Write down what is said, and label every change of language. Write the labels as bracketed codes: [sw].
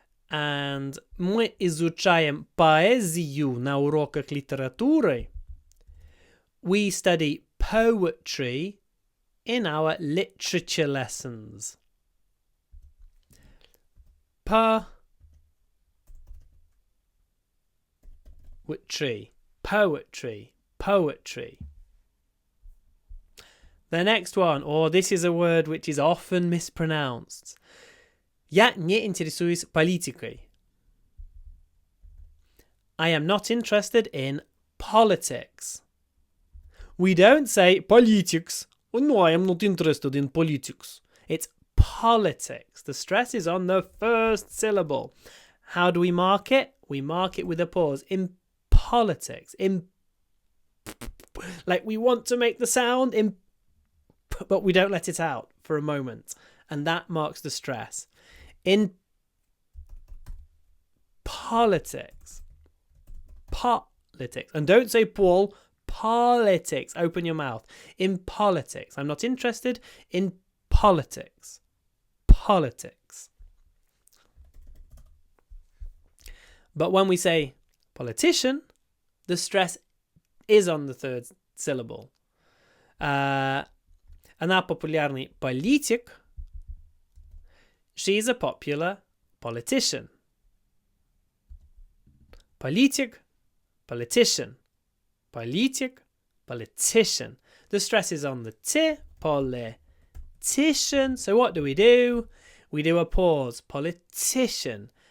[ru] And мы изучаем поэзию на уроках литературы. [en] We study poetry in our literature lessons. Poetry. Poetry. Poetry. The next one, this is a word which is often mispronounced. [ru] Я не интересуюсь политикой. [en] I am not interested in politics. We don't say politics. Oh, no, I am not interested in politics. It's politics. The stress is on the first syllable. How do we mark it? We mark it with a pause. In politics. Like we want to make the sound, but we don't let it out for a moment. And that marks the stress. In politics. Politics. And don't say Paul. Politics. Open your mouth. In politics. I'm not interested in politics. Politics. But when we say politician, the stress is on the third syllable. [ru] Она популярный политик. [en] She's a popular politician. Politic, politician. Politic, politician. The stress is on the T, politician. So what do? We do a pause, politician.